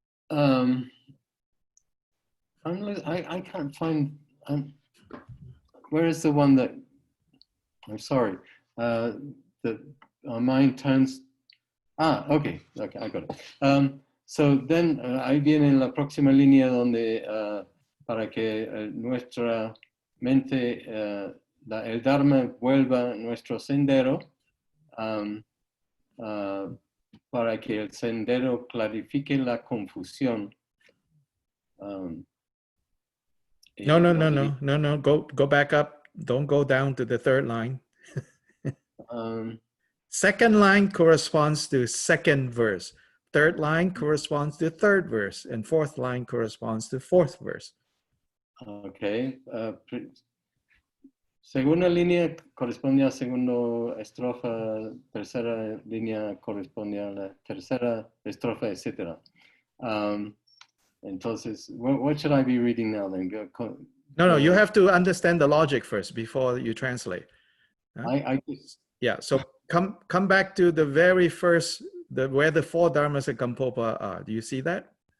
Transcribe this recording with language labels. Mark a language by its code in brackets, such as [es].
[en] I can't find, where is the one that, I'm sorry, that our mind turns, okay, I got it. So then, [es] ahí viene la próxima línea donde para que nuestra mente el Dharma vuelva nuestro sendero para que el sendero clarifique la confusión. [en] No. Go back up. Don't go down to the third line. Second line corresponds to second verse. Third line corresponds to third verse. And fourth line corresponds to fourth verse. Okay. [es] Segunda línea corresponde a segunda estrofa, tercera línea corresponde a la tercera estrofa, etc. Entonces, [en] what should I be reading now then? No, you have to understand the logic first before you translate. Yeah, so come back to the very first, where the 4 dharmas of Gampopa are. Do you see that?